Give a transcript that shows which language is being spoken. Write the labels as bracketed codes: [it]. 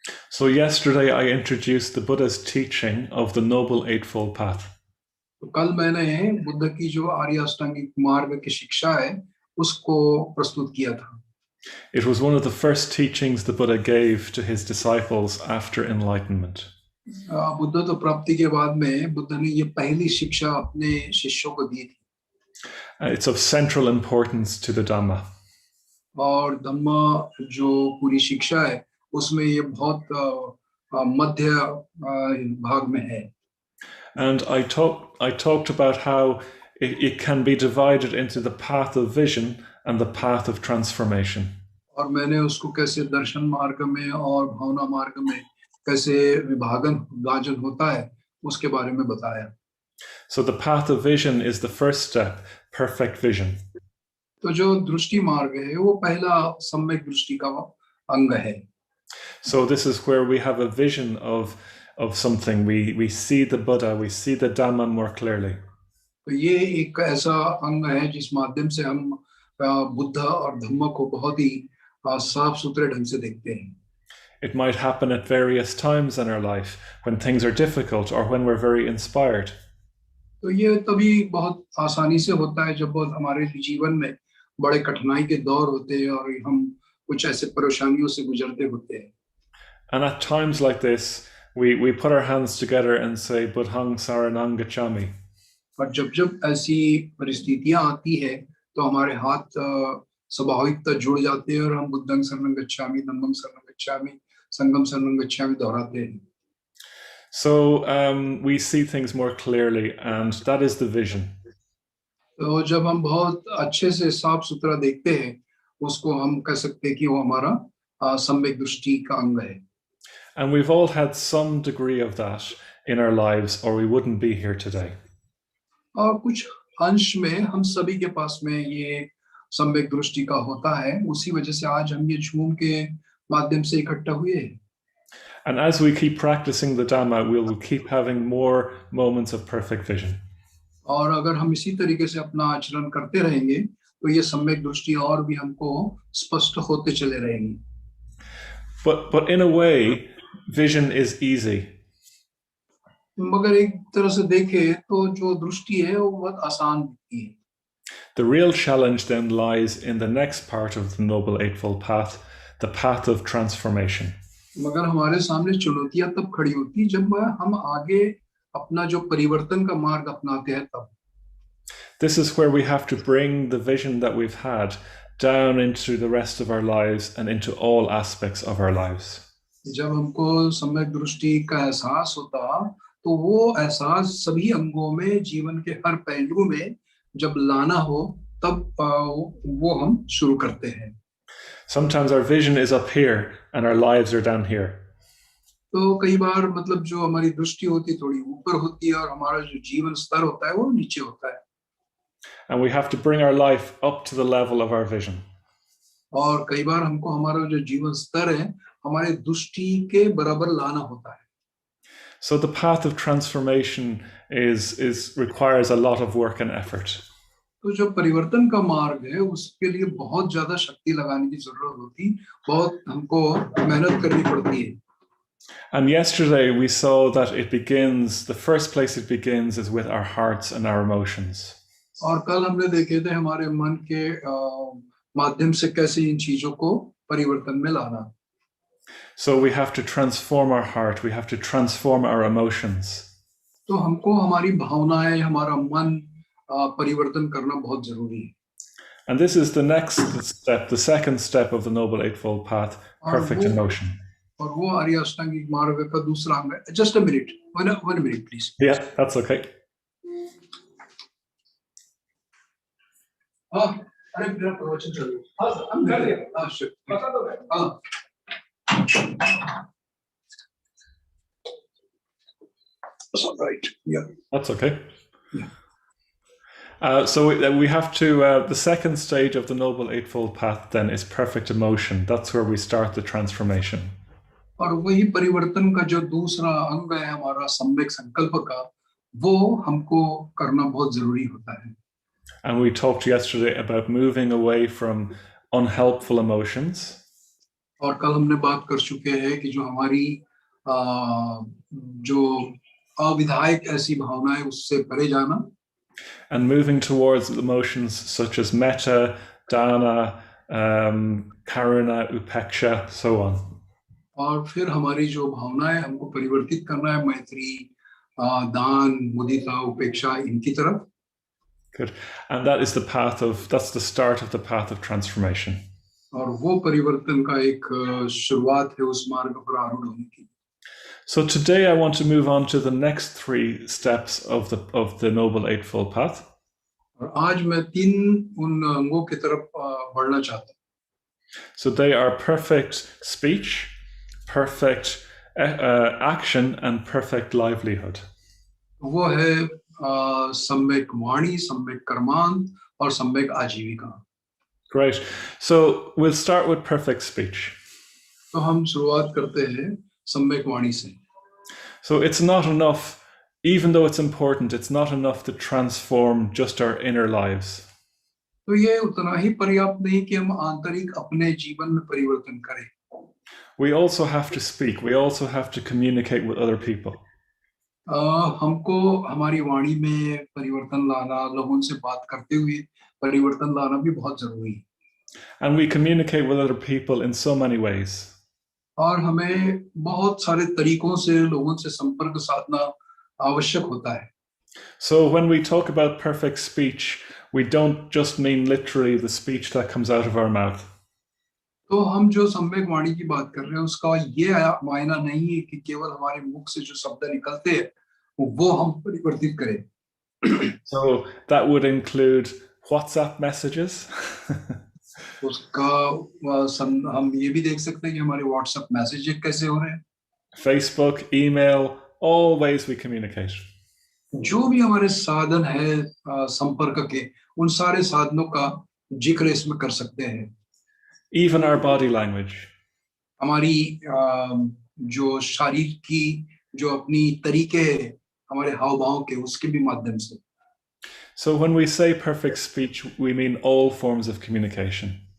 [en] So yesterday I introduced the Buddha's teaching of the Noble Eightfold Path. [hi] तो कल मैंने बुद्ध की जो आर्य अष्टांगिक मार्ग की शिक्षा है उसको प्रस्तुत किया था। [en] It was one of the first teachings the Buddha gave to his disciples after enlightenment. [hi] बुद्धत्व प्राप्ति के बाद में बुद्ध ने ये पहली शिक्षा अपने शिष्यों को दी थी। [en] It's of central importance to the Dhamma. [hi] और धम्म जो पूरी शिक्षा है उसमें ये बहुत मध्य भाग में है। [en] And I talked about how it can be divided into the path of vision and the path of transformation. [hi] और मैंने उसको कैसे दर्शन मार्ग में और भावना मार्ग में कैसे विभाजन होता है उसके बारे में बताया. [en] So the path of vision is the first step, perfect vision. [hi] तो जो दृष्टि मार्ग है वो पहला सम्यक दृष्टि का अंग है. [en] So this is where we have a vision of something. We see the Buddha, we see the Dhamma more clearly. [hi] तो ये एक ऐसा अंग है जिस माध्यम से हम बुद्ध और धम्म को बहुत ही साफ सुथरे ढंग से देखते हैं. [en] It might happen at various times in our life when things are difficult or when we're very inspired. [hi] तो ये तभी बहुत आसानी से होता है जब हमारे जीवन में बड़े कठिनाई के दौर होते हैं और हम कुछ ऐसे परेशानियों से गुजरते होते हैं. [en] And at times like this, we put our hands together and say, [pi] Buddhang Saranang Gacchami. [hi] और जब ऐसी परिस्थितियां आती है तो हमारे हाथ स्वाभाविकता जुड़ जाते हैं और हम [pi] बुद्धं शरणं गच्छामि, धम्मं शरणं गच्छामि, [hi] संघं शरणं गच्छामि दोहराते हैं. [en] So we see things more clearly, and that is the vision. [hi] तो जब हम बहुत अच्छे से साफ सुथरा देखते हैं उसको हम कह सकते हैं कि वो हमारा सम्यक दृष्टि का अंग है. [en] And we've all had some degree of that in our lives, or we wouldn't be here today. [hi] और कुछ अंश में हम सभी के पास में ये सम्यक दृष्टि का होता है, उसी वजह से आज हम ये झूम के माध्यम से इकट्ठा हुए हैं. [en] And as we keep practicing the Dhamma, we'll keep having more moments of perfect vision. [hi] और अगर हम इसी तरीके से अपना आचरण करते रहेंगे तो ये सम्यक दृष्टि और भी हमको स्पष्ट होते चले रहेंगे. [en] But in a way, vision is easy. [hi] मगर एक तरह से देखें तो जो दृष्टि है वो बहुत आसान दिखती है. [en] The real challenge then lies in the next part of the Noble Eightfold Path, the path of transformation. [hi] मगर हमारे सामने चुनौतियां तब खड़ी होती जब हम आगे अपना जो परिवर्तन का मार्ग अपनाते हैं तब. [en] This is where we have to bring the vision that we've had down into the rest of our lives and into all aspects of our lives. [hi] जब हमको सम्यक दृष्टि का एहसास होता तो वो एहसास सभी अंगों में जीवन के हर पहलू में जब लाना हो तब वो हम शुरू करते हैं. [en] Sometimes our vision is up here and our lives are down here. [hi] तो कई बार मतलब जो हमारी दृष्टि होती थोड़ी ऊपर होती है और हमारा जो जीवन स्तर होता है वो नीचे होता है. [en] And we have to bring our life up to the level of our vision. [hi] और कई बार हमको हमारा जो जीवन स्तर है हमारे दृष्टि के बराबर लाना होता है. [en] So the path of transformation requires a lot of work and effort. [hi] तो जो परिवर्तन का मार्ग है उसके लिए बहुत ज्यादा शक्ति लगाने की जरूरत होती, बहुत हमको मेहनत करनी पड़ती है. [en] And yesterday we saw that the first place it begins is with our hearts and our emotions. [hi] और कल हमने देखे थे हमारे मन के माध्यम से कैसे इन चीजों को परिवर्तन में लाना. [en] So we have to transform our heart, we have to transform our emotions. [hi] तो हमको हमारी भावनाएं, हमारा मन परिवर्तन करना बहुत जरूरी है. [en] And this is the next step, the second step of the Noble Eightfold Path, perfect emotion. [hi] और वो आर्य अष्टांगिक मार्ग का दूसरा अंग है. [en] Just a minute, one minute please. Yeah, that's okay. [hi] अरे मेरा प्रवचन चल रहा है. हाँ सर, हम कर लिया. हाँ sure. बता दो भाई. हाँ. [en] That's all right. Yeah. That's okay. Yeah. So we have to, the second stage of the Noble Eightfold Path then is perfect emotion. That's where we start the transformation. [hi] और वही परिवर्तन का जो दूसरा अंग है हमारा सम्यक संकल्प का, वो हमको करना बहुत जरूरी होता है. [en] And we talked yesterday about moving away from unhelpful emotions. [hi] और कल हमने बात कर चुके हैं कि जो हमारी जो अविधायक ऐसी भावनाएं उससे परे जाना. [en] And moving towards emotions such as metta, dana, karuna, upeksha, so on. [hi] और फिर हमारी जो भावनाएं हमको परिवर्तित करना है मैत्री, दान, मुदिता, उपेक्षा इनकी तरफ. [en] Good. And that's the start of the path of transformation. [hi] और वो परिवर्तन का एक शुरुआत है उस मार्ग पर आरूढ़ होने की. [en] So today I want to move on to the next 3 steps of the Noble Eightfold Path. [hi] और आज मैं 3 उन अंगों की तरफ बढ़ना चाहता हूँ. [en] So they are perfect speech, perfect action, and perfect livelihood. [hi] वो है सम्यक वाणी, सम्यक कर्मांत और सम्यक आजीविका. [en] Great. So we'll start with perfect speech. [hi] तो हम शुरुआत करते हैं सम्यक वाणी से. [en] So it's not enough, even though it's important, it's not enough to transform just our inner lives. [hi] तो ये उतना ही पर्याप्त नहीं कि हम आंतरिक अपने जीवन में परिवर्तन करें. [en] We also have to speak. We also have to communicate with other people. [hi] हमको हमारी वाणी में परिवर्तन लाना, लोगों से बात करते हुए परिवर्तन लाना भी बहुत जरूरी है. [en] And we communicate with other people in so many ways. [hi] और हमें बहुत सारे तरीकों से लोगों से संपर्क साधना आवश्यक होता है. [en] So when we talk about perfect speech, we don't just mean literally the speech that comes out of our mouth. [hi] तो हम जो सम्यक वाणी की बात कर रहे हैं उसका ये मायना नहीं है कि केवल हमारे मुख से जो शब्द निकलते हैं वो हम परिवर्तित करें. [en] So that would include WhatsApp messages. [hi] उसका हम ये भी देख सकते हैं कि हमारे व्हाट्सएप मैसेज कैसे हो रहे हैं. [en] Facebook, email, all ways we communicate. [hi] जो भी हमारे साधन है संपर्क के, उन सारे साधनों का जिक्र इसमें कर सकते हैं. [en] Even our body language. [hi] हमारी जो शरीर की जो अपनी तरीके हमारे हाव भाव के उसके भी माध्यम से. [en] So when we say perfect speech, we mean all forms of communication.